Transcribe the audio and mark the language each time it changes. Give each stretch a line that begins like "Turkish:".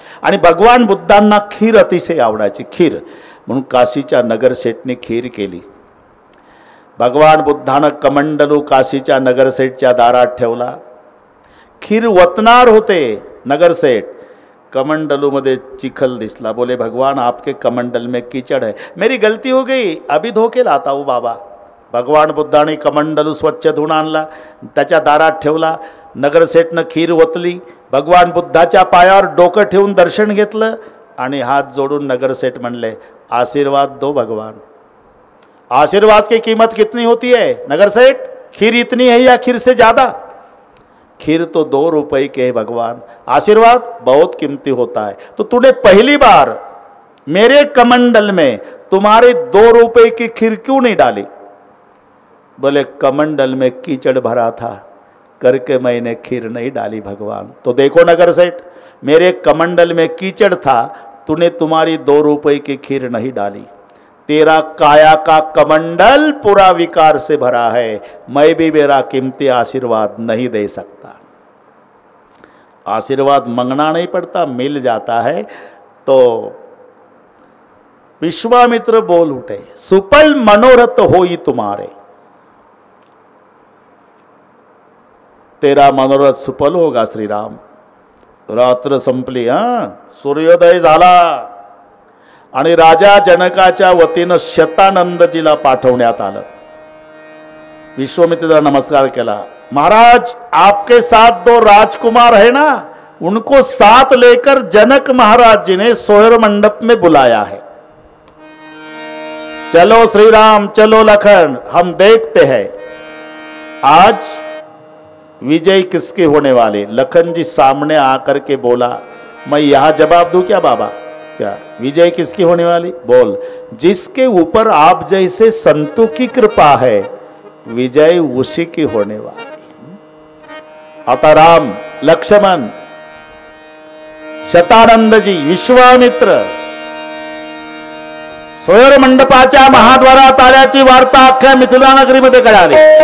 Marathi: आणि भगवान बुद्धांना खीर अतिशय आवडायची. खीर म्हणून काशीच्या नगरसेठने खीर केली. भगवान बुद्धानं कमंडलू काशीच्या नगरसेठच्या दारात ठेवला. खीर वतनार होते नगरसेठ. कमंडलूमध्ये चिखल दिसला.
Hindi: बोले भगवान आपके कमंडल में कीचड़ है. मेरी गलती हो गई, अभी धो के लाता हूँ बाबा.
Marathi: भगवान बुद्धाने कमंडलू स्वच्छ धुवून आणला, त्याच्या दारात ठेवला. नगरसेठनं खीर ओतली. भगवान बुद्धाच्या पायावर डोकं ठेवून दर्शन घेतलं आणि हात जोडून नगरसेठ म्हणले
Hindi: आशीर्वाद दो भगवान. आशीर्वाद की कीमत कितनी होती है नगरसेठ? खीर इतनी है या खीर से ज़्यादा? खीर तो 2 रुपए के है भगवान, आशीर्वाद बहुत कीमती होता है. तो तूने पहली बार मेरे कमंडल में तुम्हारे 2 रुपए की खीर क्यों नहीं डाली? बोले कमंडल में कीचड़ भरा था करके मैंने खीर नहीं डाली भगवान. तो देखो नगरसेठ, मेरे कमंडल में कीचड़ था, तूने तुम्हारी 2 रुपए की खीर नहीं डाली. तेरा काया का कमंडल पूरा विकार से भरा है, मैं भी मेरा कीमती आशीर्वाद नहीं दे सकता. आशीर्वाद मांगना नहीं पड़ता, मिल जाता है. तो विश्वामित्र बोल उठे सुपल मनोरथ होई तुम्हारे. तेरा मनोरथ सुपल होगा श्रीराम.
Marathi: रात्र संपली. सूर्योदय झाला आणि राजा जनकाच्या वतीनं शतानंदजीला पाठवण्यात आलं. विश्वामित्र नमस्कार केला.
Hindi: महाराज आपके साथ 2 राजकुमार है ना, उनको साथ लेकर जनक महाराज जी ने सोहर मंडप में बुलाया है. चलो श्री राम, चलो लखन, हम देखते हैं आज विजय किसके होने वाले. लखन जी सामने आकर के बोला मैं यहां जवाब दूं क्या बाबा? क्या विजय किसकी होने वाली? बोल जिसके ऊपर आप जैसे संतों की कृपा है विजय उसी की होने वाली.
Marathi: आता राम, लक्ष्मण, शतानंदजी, विश्वामित्र सोयर मंडपाच्या महाद्वारात आल्याची वार्ता अख्ख्या मिथिला नगरीमध्ये कळाली.